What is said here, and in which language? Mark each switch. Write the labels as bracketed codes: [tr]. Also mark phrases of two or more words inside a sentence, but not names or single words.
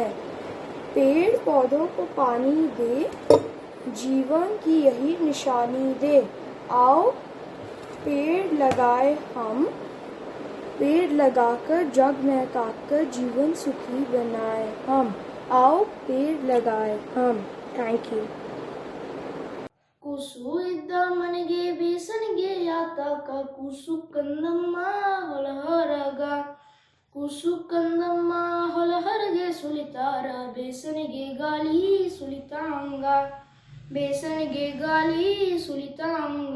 [hi] पेड़ पौधों को पानी दे, जीवन की यही निशानी दे। आओ पेड़ लगाए हम, पेड़ लगाकर जग महकाकर जीवन सुखी बनाए हम। आओ पेड़ लगाए हम। [en] thank you. [kn] ಕೂಸು ಇದ್ದ ಮನೆಗೆ ಬೇಸನಿಗೆ ಯಾತಕ, ಕೂಸು ಕಂದಮ್ಮ ಹೊಲಹರಗ. ಕೂಸು ಕಂದಮ್ಮ ಹೊಲಹರಗೆ ಸುಲಿತಾರ, ಬೇಸನಿಗೆ ಗಾಳಿ ಸುಲಿತಾಂಗ. ಬೇಸನಿಗೆ ಗಾಳಿ ಸುಲಿತಾಂಗ.